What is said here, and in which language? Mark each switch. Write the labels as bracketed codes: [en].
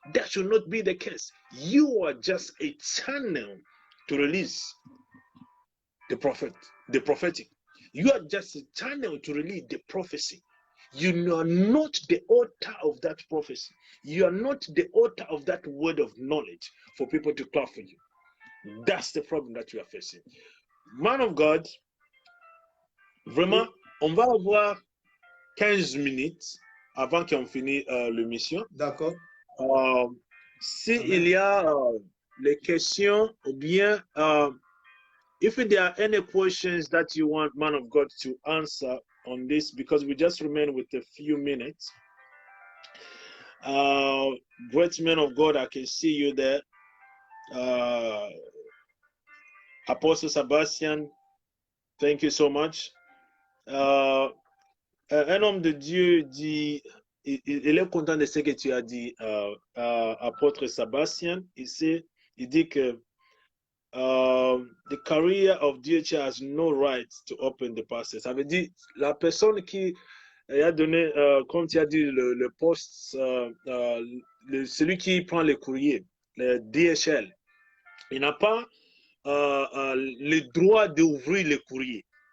[en] That should not be the case. You are just a channel to release the prophetic. You are just a channel to release the prophecy. You are not the author of that prophecy. You are not the author of that word of knowledge for people to clap for you. That's the problem that you are facing. [fr] Man of God, vraiment, on va avoir 15 minutes avant qu'on finisse l'émission. D'accord. S'il y a les questions, ou bien, [en] if there are any questions that you want Man of God to answer on this, because we just remain with a few minutes. Great man of God, I can see you there. Apostle Sebastian, thank you so much. [fr] Un homme de Dieu dit, il est content de ce que tu as dit, apôtre Sebastian. Il dit que [en] the career of DH has no right to open the pastor. [fr] Ça veut dire la personne qui a donné, comme tu as dit, le poste, celui qui prend les courriers, le DHL, il n'a pas le droit d'ouvrir les courriers.